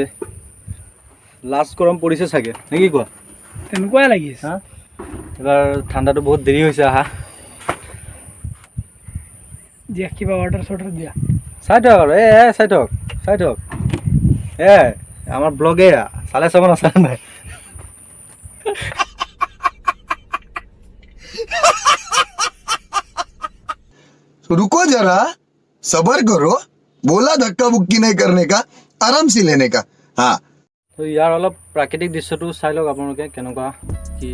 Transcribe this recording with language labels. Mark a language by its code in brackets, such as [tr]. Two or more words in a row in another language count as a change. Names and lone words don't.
[as] লাষ্ট গৰম পৰিছে চাগে নে কি কোৱা? তেনেকুৱাই লাগিছে। হা এবাৰ ঠাণ্ডাটো বহুত দেৰি হৈছে আহা। দিয়া কিবা অৰ্ডাৰ চৰ্ডাৰ দিয়া। চাই থাকক আৰু চাই থাকক চাই থাকক। আমাৰ ব্লগে চালে চাব নাচালে নাই। [hi] रुको जरा सबर करो बोला धक्का बुक्की नहीं करने का आराम से लेने का हाँ। [as] তো ইয়াৰ অলপ প্ৰাকৃতিক দৃশ্যটো চাই লওক আপোনালোকে কেনেকুৱা কি।